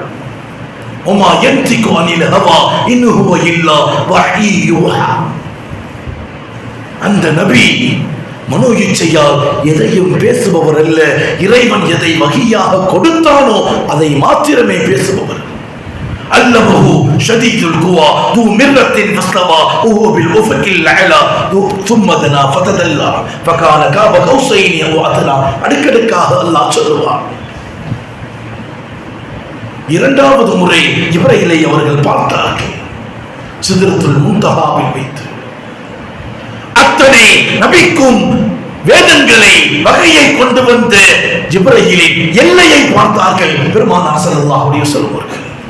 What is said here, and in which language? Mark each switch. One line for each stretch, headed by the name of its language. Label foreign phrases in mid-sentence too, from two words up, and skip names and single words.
Arabic: وما ينطق عن الهوى إن هو إلا وحي يوحى,
Tamil: அந்த நபி மனோ இச்சையால் எதையும் பேசுபவர் அல்ல. இறைவன் எதை வகையாக கொடுத்தானோ அதை மாத்திரமே பேசுபவர்.
Arabic: علمه شديد القوى ذو مرة فاستوى وهو ب الأفق الأعلى ثم دنا فتدلى فكان قاب قوسين او ادنى.
Tamil: அடுக்கடுக்காக அல்லாஹ் சொல்லுவார். இரண்டாவது முறை ஜிப்ரீலை அவர்கள் பார்த்தார்கள் சித்ரத்துல் முன்தஹாவில் வைத்து. அத்தனை நபிக்கும் வேதங்களை வகையை கொண்டு வந்த ஜிப்ரீலின் எல்லையை பார்த்தார்கள் பெருமானார்
Arabic: صلى الله عليه وسلم
Tamil: அவர்கள்.